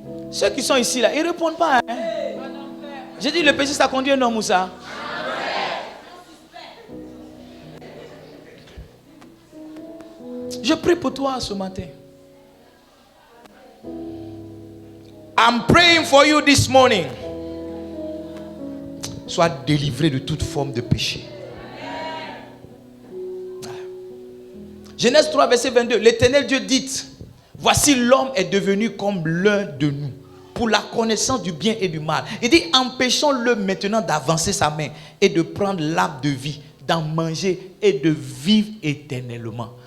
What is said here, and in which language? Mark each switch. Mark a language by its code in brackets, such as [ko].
[fr] Ceux qui sont ici, là, ils ne répondent pas. J'ai dit, le péché, ça conduit un homme où ça? Je prie pour toi ce matin. [en] I'm praying for you this morning. [fr] Sois délivré de toute forme de péché. Genèse 3, verset 22. L'Éternel Dieu dit, voici l'homme est devenu comme l'un de nous, pour la connaissance du bien et du mal. Il dit, empêchons-le maintenant d'avancer sa main et de prendre l'arbre de vie, d'en manger et de vivre éternellement.